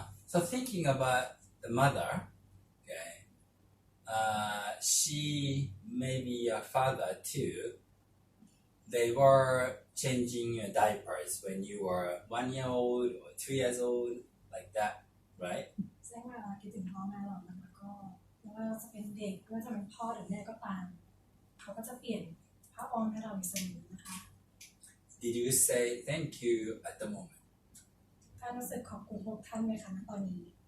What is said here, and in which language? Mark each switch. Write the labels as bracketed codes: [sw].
[en] So thinking about the mother, okay, she maybe your father too. They were changing your diapers when you were 1 year old or 2 years old, like that, right? [th] ซึ่งเวลาคิดถึงพ่อแม่เรานะคะก็ไม่ว่าจะเป็นเด็กไม่ว่าจะเป็นพ่อหรือแม่ก็ตามเขาก็จะเปลี่ยนผ้าอ้อมให้เราอยู่เสมอนะคะ [en] Did you say thank you at the moment? [th] ท่านรู้สึกขอบคุณพวกท่านไหมคะณตอนนี้